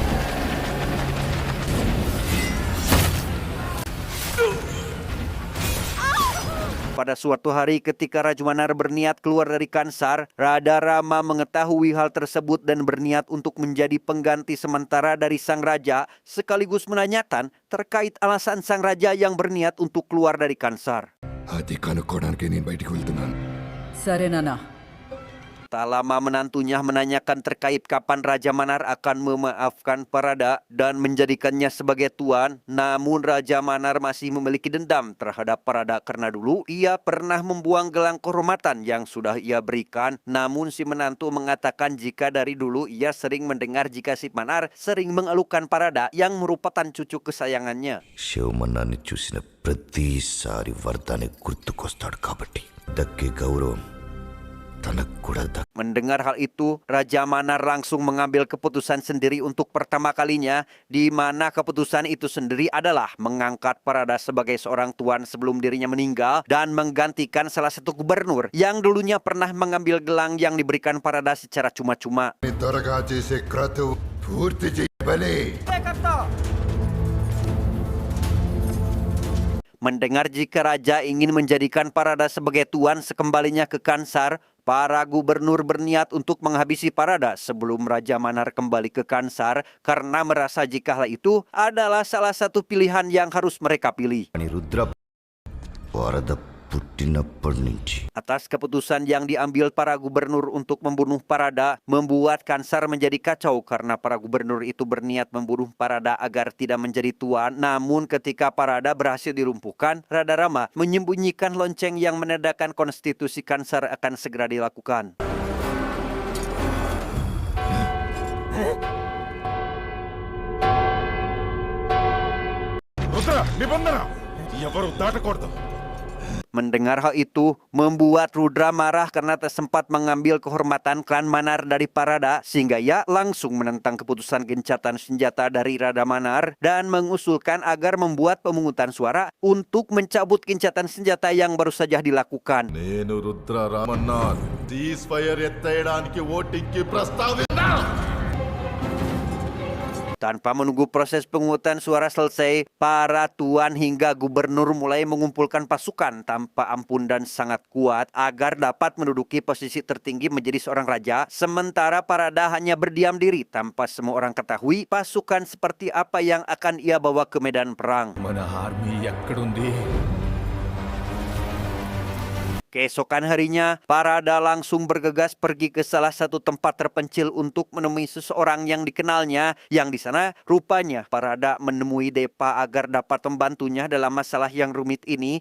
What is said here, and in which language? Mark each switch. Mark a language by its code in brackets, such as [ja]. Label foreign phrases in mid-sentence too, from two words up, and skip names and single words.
[id] Pada suatu hari ketika Raja Manar berniat keluar dari Kansar, Radha Rama mengetahui hal tersebut dan berniat untuk menjadi pengganti sementara dari sang raja, sekaligus menanyakan terkait alasan sang raja yang berniat untuk keluar dari Kansar. [te] అది కనుక్కోవడానికి నేను బయటికి వెళ్తున్నాను. సరే నాన్న. [id] Tak lama menantunya menanyakan terkait kapan Raja Manar akan memaafkan Parada dan menjadikannya sebagai tuan. Namun Raja Manar masih memiliki dendam terhadap Parada karena dulu ia pernah membuang gelang kehormatan yang sudah ia berikan. Namun si menantu mengatakan jika dari dulu ia sering mendengar jika Sip Manar sering mengeluhkan Parada yang merupakan cucu kesayangannya. [te] శివమన్నాన్ని చూసిన ప్రతిసారి వర్ధాన్ని గుర్తుకొస్తాడు కాబట్టి దక్కే గౌరవం తనకు కూడా [id] Mendengar hal itu, Raja Manar langsung mengambil keputusan sendiri untuk pertama kalinya, di mana keputusan itu sendiri adalah mengangkat Parada sebagai seorang tuan sebelum dirinya meninggal dan menggantikan salah satu gubernur yang dulunya pernah mengambil gelang yang diberikan Parada secara cuma-cuma. [te] త్వరగా చేసే క్రతువు పూర్తి చేయబలే. [id] Mendengar jika raja ingin menjadikan Parada sebagai tuan sekembalinya ke Kansar, para gubernur berniat untuk menghabisi Parada sebelum Raja Manar kembali ke Kansar karena merasa jika hal itu adalah salah satu pilihan yang harus mereka pilih. [te] రుద్ర వరద [id] Atas keputusan yang diambil para gubernur untuk membunuh Parada membuat Kansar menjadi kacau karena para gubernur itu berniat membunuh Parada agar tidak menjadi tuan. Namun ketika Parada berhasil dilumpuhkan, Rada Rama menyembunyikan lonceng yang menandakan konstitusi Kansar akan segera dilakukan. [te] రుద్ర నిబంధన ఎవరు దాటకూడదు. [id] Mendengar hal itu, membuat Rudra marah karena tak sempat mengambil kehormatan klan Manar dari Parada, sehingga ia langsung menentang keputusan gencatan senjata dari Rada Manar dan mengusulkan agar membuat pemungutan suara untuk mencabut gencatan senjata yang baru saja dilakukan. [te] నేను రుద్ర రామన్న [en] cease fire [te] ఎత్తేయడానికి ఓటింగ్కి ప్రస్తావించా. [id] Tanpa menunggu proses pemungutan suara selesai, para tuan hingga gubernur mulai mengumpulkan pasukan tanpa ampun dan sangat kuat agar dapat menduduki posisi tertinggi menjadi seorang raja. Sementara Parada hanya berdiam diri tanpa semua orang ketahui pasukan seperti apa yang akan ia bawa ke medan perang. [te] మన ఆర్మీ ఎక్కడుంది? [id] Keesokan harinya, Parada langsung bergegas pergi ke salah satu tempat terpencil untuk menemui seseorang yang dikenalnya, yang di sana rupanya Parada menemui Depa agar dapat membantunya dalam masalah yang rumit ini.